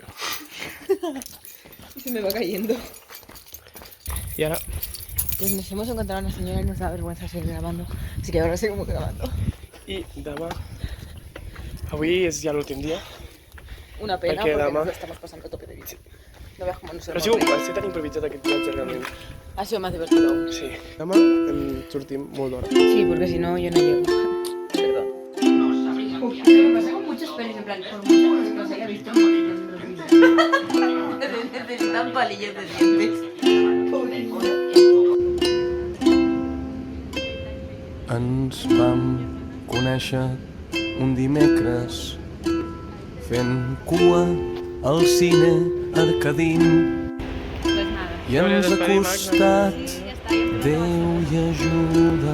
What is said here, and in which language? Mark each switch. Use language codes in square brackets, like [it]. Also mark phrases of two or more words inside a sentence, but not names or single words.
[es] Se me va cayendo. [ca] I ara... [es] Pues nos hemos encontrado una señora y nos da vergüenza seguir grabando. Así que ahora seguimos grabando. [ca] I demà... Avui és ja l'últim dia. [es] Una pena Porque porque [ca] demà- [es] nos estamos pasando a tope de bici. No veas cómo nos [ca] Però [es] hemos [ca] sí, [es] reído. [ca] va ser tan improvisat aquest viatge, realment. [es] Ha sido más divertido aún. [ca] Sí. Demà sortim molt d'hora. [es] Sí, porque si no yo no llego. Perdón. Me pasa con muchos pelis, en plan, por muchas cosas que os haya visto en los vídeos. Necesitan palillos de dientes. [ca] Ens vam conèixer un dimecres fent cua al cine Arcadín i ens ha costat Déu i ajuda